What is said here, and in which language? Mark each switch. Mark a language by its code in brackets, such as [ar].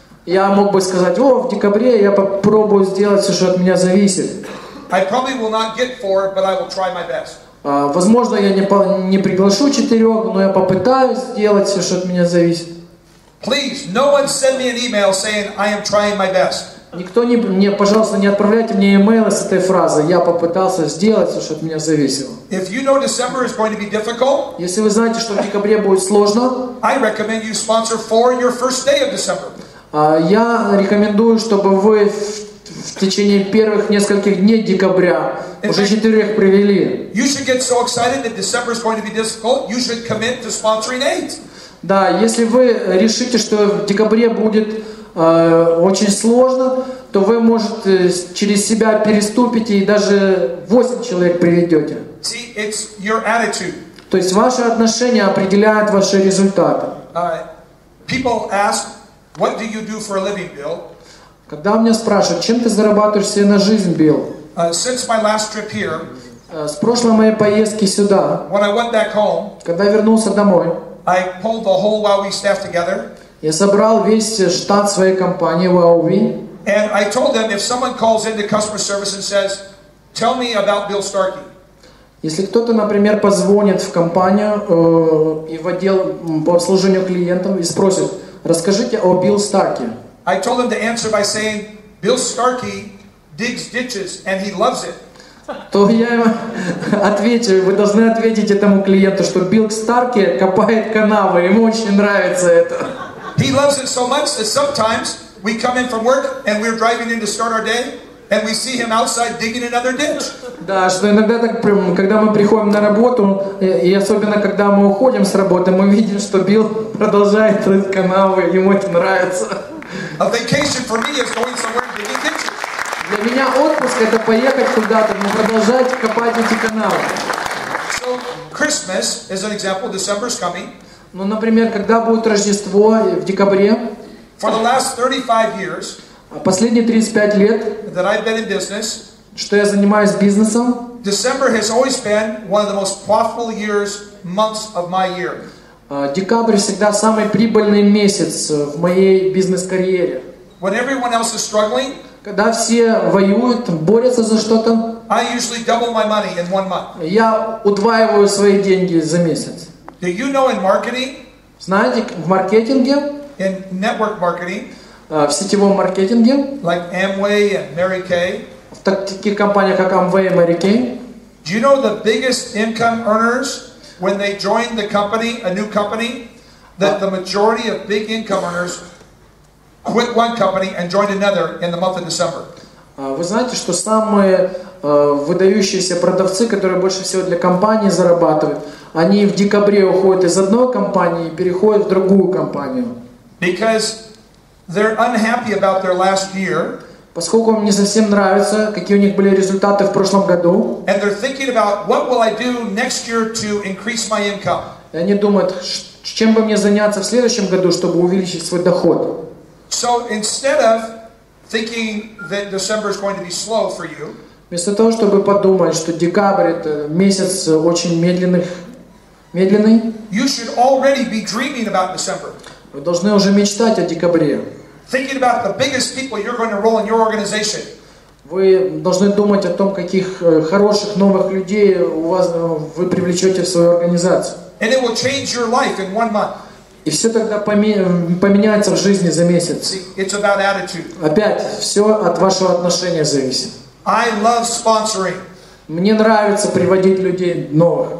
[ru] Я мог бы сказать, в декабре я попробую сделать все, что от меня зависит. [en] I probably will not get 4, but I will try my best. [ru] Возможно, я не приглашу 4, но я попытаюсь сделать все, что от меня зависит. [en] Please, no one send me an email saying I am trying my best. [ru] Никто пожалуйста, не отправляйте мне имейлы с этой фразой. Я попытался сделать все, что от меня зависело. [en] If you know December is going to be difficult, [ru] Если вы знаете, что в декабре будет сложно, [en] I recommend you sponsor 4 in your first day of December. [ru] я рекомендую, чтобы вы в течение первых нескольких дней декабря уже 4 привели. [en] You should get so excited that December is going to be difficult, you should commit to sponsoring 8. [ru] Да, если вы решите, что в декабре будет очень сложно, то вы, может, через себя переступите и даже 8 человек приведете. [en] See, it's your attitude. [ru] То есть ваши отношения определяют ваши результаты. [en] People ask, what do you do for a living, Bill? [ru] Когда меня спрашивают, чем ты зарабатываешь себе на жизнь, Билл? [en] Since my last trip here, [ru] С прошлой моей поездки сюда, [en] when I went back home, [ru] когда вернулся домой, [en] I pulled the whole Huawei staff together. [ru] я собрал весь штат своей компании Huawei. [en] And I told them, if someone calls into customer service and says, tell me about Bill Starkey. [ru] Если кто-то, например, позвонит в компанию и в отдел по обслуживанию клиентов и спросит, расскажите о Билл Старке. [en] I told them to answer by saying, Bill Starkey digs ditches and he loves it. [ru] То я им отвечу, вы должны ответить этому клиенту, что Билл Старки копает канавы, ему очень нравится это. [en] He loves it so much that sometimes we come in from work and we're driving in to start our day and we see him outside digging another ditch. [ru] Да, что иногда, когда мы приходим на работу, и особенно когда мы уходим с работы, мы видим, что Билл продолжает рыть канавы, ему это нравится. [en] A vacation for me is going somewhere and digging ditches. [ru] Для меня отпуск — это поехать куда-то, но продолжать копать эти канавы. [en] So Christmas is an example. December is coming. [ru] Ну, например, когда будет Рождество в декабре, [en] For the last 35 years [ru] последние 35 лет, [en] that I've been in business, [ru] что я занимаюсь бизнесом. [en] December has always been one of the most profitable months of my year. [ru] Декабрь всегда самый прибыльный месяц в моей бизнес-карьере. [en] When everyone else is struggling, [ru] когда все воюют, борются за что-то, [en] I usually double my money in 1 month. [ru] Я удваиваю свои деньги за месяц. [en] Do you know in marketing? [ru] Знаете, в маркетинге, [en] in network marketing, [ru] в сетевом маркетинге, [en] like Amway and Mary Kay, [ru] в таких компаниях как Amway и Mary Kay, [en] do you know the biggest income earners when they join the company, a new company, that the majority of big income earners quit one company and joined another in the month of December? [ru] Вы знаете, что самые выдающиеся продавцы, которые больше всего для компании зарабатывают, они в декабре уходят из одной компании и переходят в другую компанию. [en] Because they're unhappy about their last year. [ru] Поскольку им не совсем нравится, какие у них были результаты в прошлом году. [en] And they're thinking about what will I do next year to increase my income. [ru] И они думают, чем бы мне заняться в следующем году, чтобы увеличить свой доход. [en] So instead of thinking that December is going to be slow for you, [ru] вместо того, чтобы подумать, что декабрь это месяц очень медленный, [en] you should already be dreaming about December. [ru] Вы должны уже мечтать о декабре. [en] Thinking about the biggest people you're going to enroll in your organization. [ru] Вы должны думать о том, каких хороших новых людей вы привлечете в свою организацию. [en] And it will change your life in 1 month. [ru] И все тогда поменяется в жизни за месяц. [en] It's about attitude. [ru] Опять, все от вашего отношения зависит. [en] I love sponsoring. [ru] Мне нравится приводить людей новых.